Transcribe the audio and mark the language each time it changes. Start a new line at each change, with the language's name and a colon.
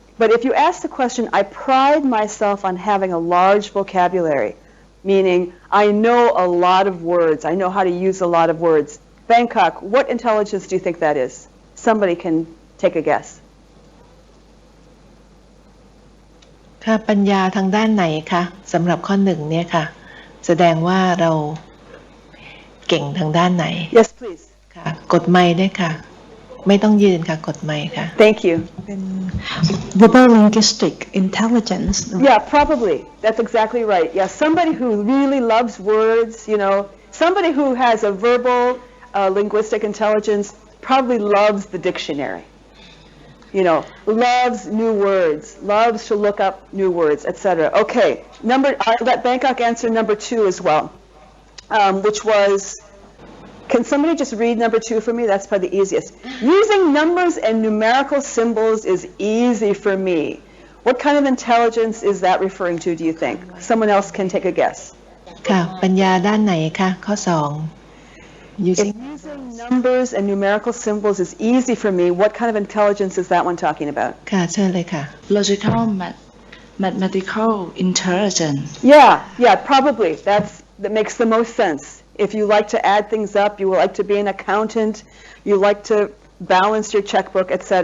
English: But if you ask the question, I pride myself on having a large vocabulary, meaning I know a lot of words. I know how to use a lot of words. Bangkok, what intelligence do you think that is? Somebody can take a guess.
Thai: ค่ะปัญญาทางด้านไหนคะสำหรับข้อ1เนี่ยค่ะแสดงว่าเราเก่งทางด้านไหน
English: Yes, please.
Thai: ค่ะกดไมค์ด้วยค่ะไม่ต้องยืนค่ะกดไมค์ค่ะ
English: Thank you. Verbal linguistic intelligence. Yeah, probably. That's exactly right. Yeah, somebody who really loves words, somebody who has a verbal linguistic intelligence probably loves the dictionary. Loves new words, loves to look up new words, etc. Okay, I'll let Bangkok answer number 2 as well, which was, can somebody just read number 2 for me? That's probably the easiest. Using numbers and numerical symbols is easy for me. What kind of intelligence is that referring to, do you think? Someone else can take a guess.
Thai: ค่ะปัญญาด้านไหนคะข้อ2
English: using numbers and numerical symbols is easy for me. What kind of intelligence is that one talking about?
Thai: ค่ะเชิญเลยค่ะ
English: Logical mathematical intelligence. Yeah, probably. That makes the most sense. If you like to add things up, you like to be an accountant, you like to balance your checkbook, etc.